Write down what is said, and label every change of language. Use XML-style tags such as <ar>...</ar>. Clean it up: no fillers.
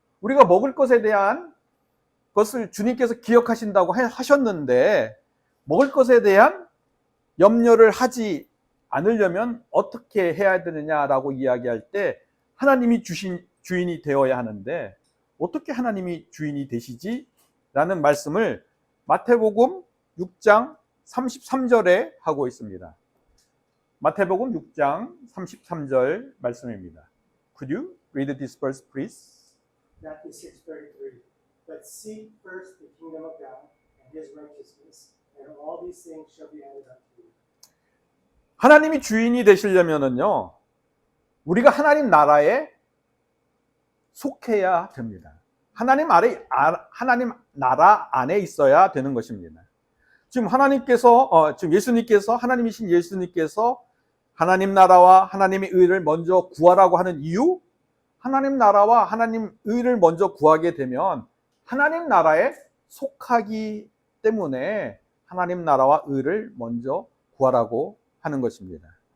<ko>우리가 먹을 것에 대한 것을 주님께서 기억하신다고 하셨는데 먹을 것에 대한 염려를 하지 않으려면 어떻게 해야 되느냐라고 이야기할 때 하나님이 주신 주인이 되어야 하는데 어떻게 하나님이 주인이 되시지? 라는 말씀을 마태복음 6장 33절에 하고 있습니다. 마태복음 6장 33절 말씀입니다.</ko> <en>Could you read this verse, please? Matthew 6:33. But seek first the kingdom of God and his righteousness, and all these things shall be added unto you.</en> <ko>하나님이 주인이 되시려면은요, 우리가 하나님 나라에 속해야 됩니다. 하나님 나라 안에 있어야 되는 것입니다. 지금 지금 예수님께서, 하나님이신 예수님께서 하나님 나라와 하나님의 의를 먼저 구하라고 하는 이유, 하나님 나라와 하나님 의를 먼저 구하게 되면 하나님 나라에 속하기 때문에 하나님 나라와 의를 먼저 구하라고 하는 것입니다.</ko>